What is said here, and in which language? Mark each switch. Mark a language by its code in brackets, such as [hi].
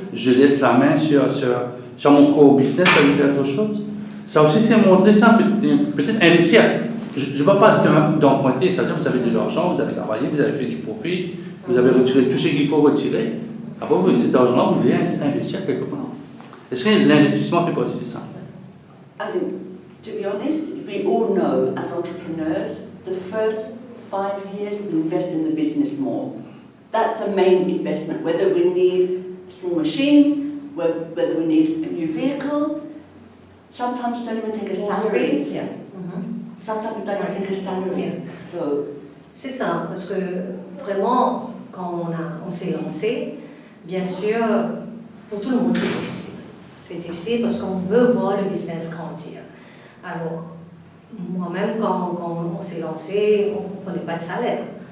[fr] Je laisse la main sur mon core business, je vais aller faire autre chose. Ça aussi, c'est montrer ça, peut-être investir. Je ne vais pas d'emprunter, c'est-à-dire vous avez de l'argent, vous avez travaillé, vous avez fait du profit, vous avez retiré tout ce qu'il faut retirer. Après, cet argent-là, vous voulez investir quelque part. Est-ce que l'investissement fait partie de ça? [en] I mean, to be honest, we all know as entrepreneurs, the first 5 years we invest in the business more. That's the main investment, whether we need a small machine, whether we need a new vehicle. Sometimes you don't even take a salary. Yeah. Sometimes you don't even take a salary. Yeah. So, [fr] C'est ça, parce que vraiment, quand on s'est lancé, bien sûr, pour tout le monde, c'est difficile. C'est difficile parce qu'on veut voir le business grandir. Alors, moi-même, quand on s'est lancé, on ne prenait pas de salaire.